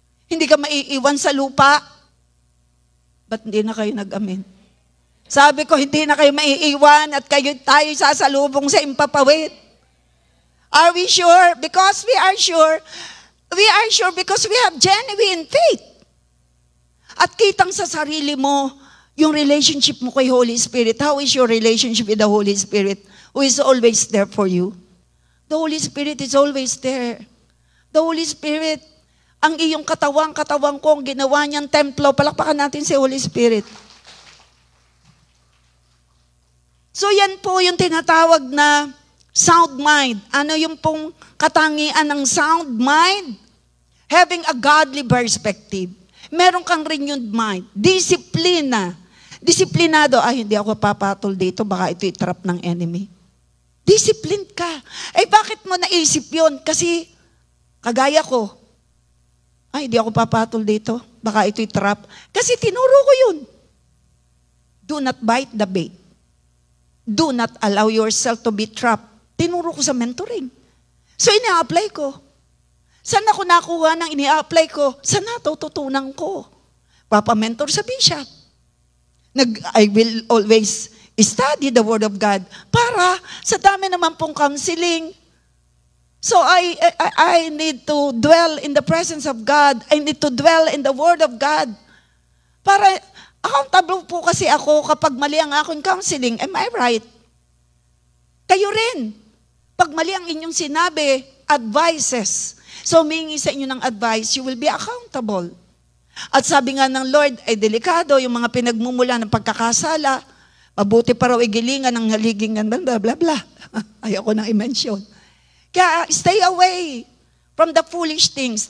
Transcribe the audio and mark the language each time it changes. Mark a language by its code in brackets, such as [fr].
[tl] Hindi ka maiiwan sa lupa? Ba't hindi na kayo nag-amen? Sabi ko, hindi na kayo maiiwan at tayo sasalubong sa impapawid. [en] Are we sure? Because we are sure. We are sure because we have genuine faith. [tl] At kitang sa sarili mo, yung relationship mo kay Holy Spirit. [en] How is your relationship with the Holy Spirit, who is always there for you? The Holy Spirit is always there. [tl] The Holy Spirit, ang iyong katawan ko, ang ginawa niyang templo. Palakpakan natin si Holy Spirit. So yan po yung tinatawag na sound mind. Ano yung pong katangian ng sound mind? [en] Having a godly perspective. [tl] Meron kang renewed mind. Disiplina. Disiplinado, hindi ako papatol dito, baka ito i-trap ng enemy. Disciplined ka. Bakit mo naisip yun? Kasi, kagaya ko, hindi ako papatol dito, baka ito i-trap. Kasi tinuro ko yun. [en] Do not bite the bait. Do not allow yourself to be trapped. [tl] Tinuro ko sa mentoring. So, ina-apply ko. Saan ako nakuha ng ini-apply ko? Saan natututunan ko? Papa-mentor sa bishop. [en] I will always study the Word of God [tl] para sa dami naman pong counseling. [en] So I need to dwell in the presence of God. I need to dwell in the Word of God. [tl] Para accountable po kasi ako kapag mali ang aking counseling. [en] Am I right? [tl] Kayo rin. Pag mali ang inyong sinabi, advices. So humingi sa inyo ng advice, [en] you will be accountable. [tl] At sabi nga ng Lord, ay delikado yung mga pinagmumula ng pagkakasala. Mabuti pa raw igilingan ng haligingan, blah, blah, blah. Ayoko nang i-mention. [en] Kaya stay away from the foolish things.